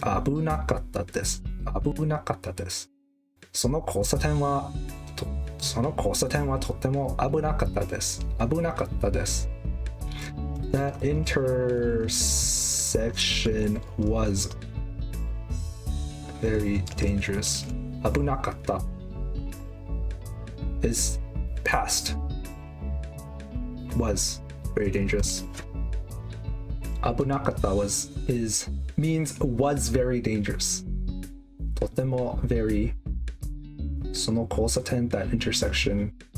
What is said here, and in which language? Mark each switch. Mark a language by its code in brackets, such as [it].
[ja] 危なかったです。その交差点はとっても危なかったです。 [en] That intersection was very dangerous. 危なかった is past. Was very dangerous. 危なかった means was very dangerous. とても very [ja] その交差点 [en] that intersection.